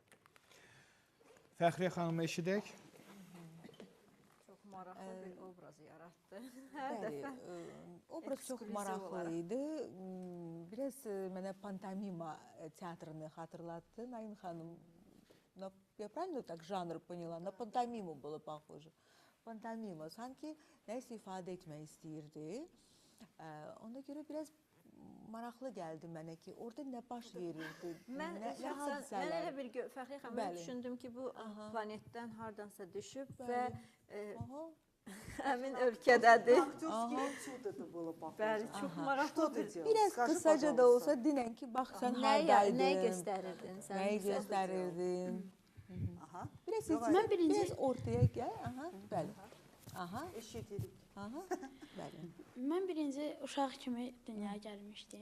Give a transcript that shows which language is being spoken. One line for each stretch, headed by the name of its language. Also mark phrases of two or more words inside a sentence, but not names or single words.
Azerbaijani: Fəxriyə xanımı eşidək. Çox maraqlı bir obraz yaratdı. Bəli, obraz çox ekskluziv maraqlı olaraq. idi. Biraz mənə pantomima teatrını xatırlatdı. Naim xanım,
Russian: я правильно так жанр поняла? На пантомиму было похоже.
Azerbaijani: Pantomima sanki nəsə ifadə etmək istəyirdi. Ona görə biraz maraqlı gəldi mənə ki, orada nə baş verirdi, Mən nə şəxsən mən elə hadisələr. bir Fəxriyə xanım Bəli. düşündüm ki, bu Aha. planetdən hardansa düşüb Bəli. və Aha. həmin ölkədədir.
Russian: Актерский этюд это было похоже.
Azerbaijani: Bəli, çox
Russian: Что
Azerbaijani: maraqlı
Russian: ты
Azerbaijani: bir.
Russian: делал?
Azerbaijani: Biraz
Russian: Скажи,
Azerbaijani: qısaca da
Russian: пожалуйста.
Azerbaijani: olsa dinən ki, bax sən Nəyi hardaydın, göstərirdin sən? nəyi bizə? göstərirdin.
Russian: Ага.
Azerbaijani: Biraz
Russian: Давай.
Azerbaijani: Mən birinci biraz ortaya gəl. Aha, bəli. Aha, Eşitirik. aha, bəli. mən birinci uşaq kimi dünyaya gəlmişdim.